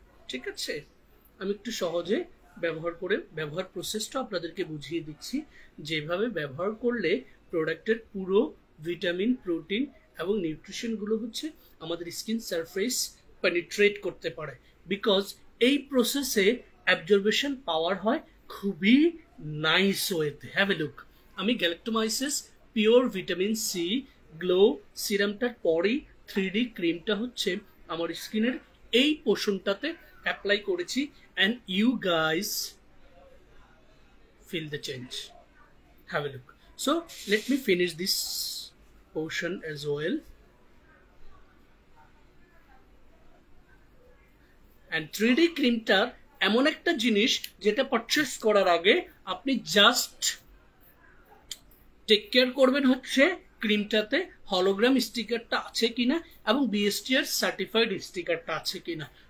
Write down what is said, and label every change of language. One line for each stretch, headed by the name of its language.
Bangla: ঠিক আছে, আমি একটু সহজে ব্যবহার প্রসেসটা আপনাদেরকে বুঝিয়ে দিচ্ছি, যেভাবে ব্যবহার করলে প্রোডাক্টের পুরো ভিটামিন, প্রোটিন এবং নিউট্রিশনগুলো হচ্ছে আমাদের স্কিন সারফেস পেনিট্রেট করতে পারে, বিকজ এই প্রসেসে অ্যাবজর্বেশন পাওয়ার হয় খুবই নাইস ওয়েতে।
English: Have a look.
Bangla: আমি গ্যালাক্টোমাইসিস পিওর ভিটামিন সি গ্লো সিরামটার পরেই 3D ক্রিমটা হচ্ছে আমার স্কিনের এই পোর্শনটাতে অ্যাপ্লাই করেছি
English: and you guys feel the change. Have a look. So let me finish this portion as well.
Bangla: And 3D ক্রিমটা এমন একটা জিনিস যেটা পারচেজ করার আগে আপনি জাস্ট টেক কেয়ার করবেন হচ্ছে ক্রিমটাতে হলোগ্রাম স্টিকারটা আছে কিনা এবং বিএসটিআর সার্টিফাইড স্টিকারটা আছে কিনা।